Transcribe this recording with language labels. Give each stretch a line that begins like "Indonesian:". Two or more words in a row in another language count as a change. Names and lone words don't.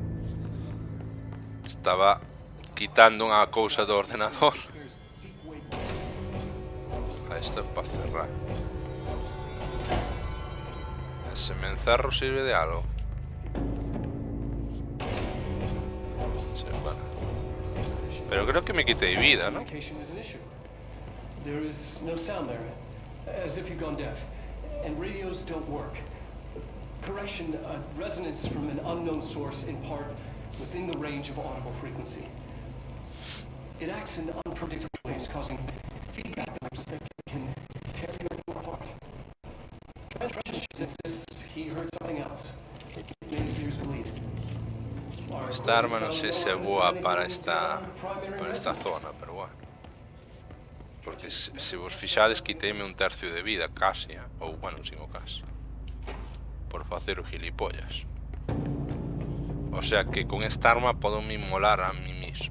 Galician: Estaba quitando unha cousa do ordenador. Isto é para cerrar. Se me encerro sirve de algo.
Spanish: Sí, vale.
Galician: Pero creo que me quitei vida, ¿no?
English: There is no sound there, as if you've gone deaf, and radios don't work. Correction, resonance from an unknown source in part within the range of audible frequency. It acts in unpredictable ways, causing feedback loops that can tear you apart. Trent insists he heard something else. It made his ears bleed.
Galician: Esta arma non sei se é boa para esta zona, pero bueno. Porque se vos fixades quiteime un tercio de vida, casi, ou bueno, sin o casi. Por facer o gilipollas. O sea que con esta arma podo me inmolar
Spanish: a mí mismo.